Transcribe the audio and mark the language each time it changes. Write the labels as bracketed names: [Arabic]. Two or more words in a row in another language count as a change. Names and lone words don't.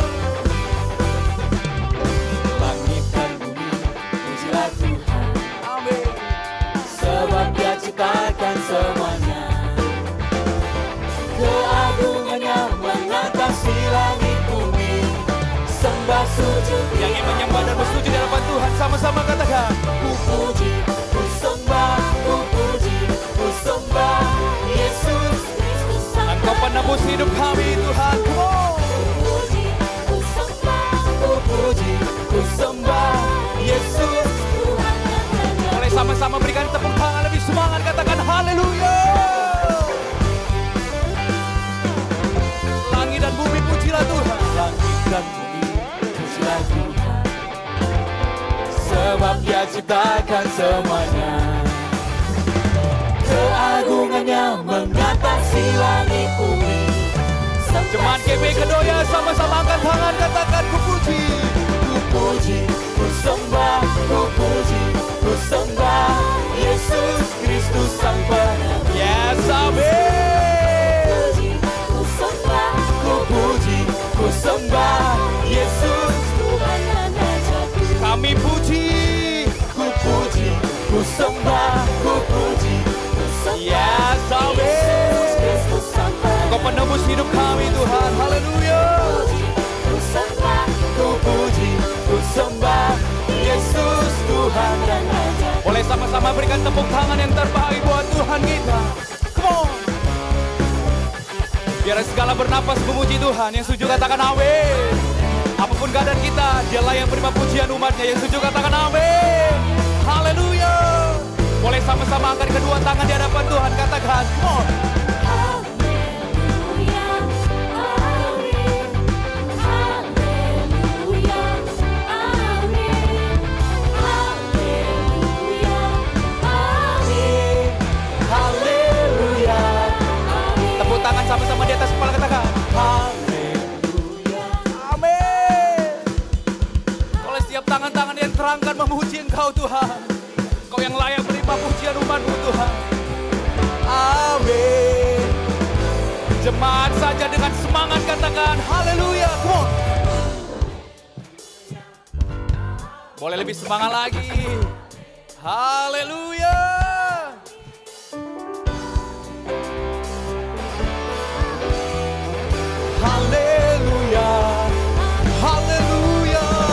[Indonesian] Langit dan bumi, pujilah Tuhan. Amin. Sebab Dia ciptakan semuanya. Keagungannya mengatasi langit bumi. Sembah sujud Yang ingin menyembah dan bersujud di hadapan Tuhan, sama-sama katakan. ku puji, ku sembah, ku puji, ku sembah Yesus Kristus Sang Engkau penebus hidup kami Tuhan. [English] Come on. [Indonesian] puji, ku sembah, ku puji, ku sembah Yesus Tuhan yang raja. Boleh sama-sama berikan tepuk tangan lebih semangat, katakan haleluya. Langit dan bumi pujilah Tuhan. Langit dan bumi, pujilah Tuhan. Sebab Dia ciptakan semuanya. Keagungannya mengatasi langit bumi. Jemaat GB Kedoya sama-sama angkat tangan, katakan ku puji. Ku puji, ku sembah, ku puji, ku sembah Yesus Kristus Sang Penyembuh. Yes, amin. Puji, ku sembah, ku puji, ku sembah Yesus Tuhan dan Rajaku. Kami puji. Ku puji, ku sembah, ku puji, ku sembah Yes, amin. Yesus Kristus Sang Engkau penebus hidup kami Tuhan. Haleluya. Puji, ku sembah, ku puji, ku sembah Yesus Tuhan dan Raja. Boleh sama-sama berikan tepuk tangan yang terbaik buat Tuhan kita. [English] Come on. [Indonesian] Biar segala bernapas memuji Tuhan. Yang setuju katakan amin. Apapun keadaan kita, Dialah yang menerima pujian umatnya. Yang setuju katakan amin. Haleluya. Boleh sama-sama angkat kedua tangan di hadapan Tuhan. Katakan, [English] come on. [Indonesian] Haleluya, amin. Haleluya, amin. Haleluya, amin. Haleluya, Tepuk tangan sama-sama di atas kepala, katakan. haleluya. Amin. Oleh setiap tangan-tangan yang terangkan memuji Engkau Tuhan. Engkau yang layak menerima pujian umat-Mu Tuhan. Amin. Jemaat saja dengan semangat katakan haleluya. [English] Come on. [Indonesian] Boleh lebih semangat lagi. Haleluya. Haleluya. Haleluya.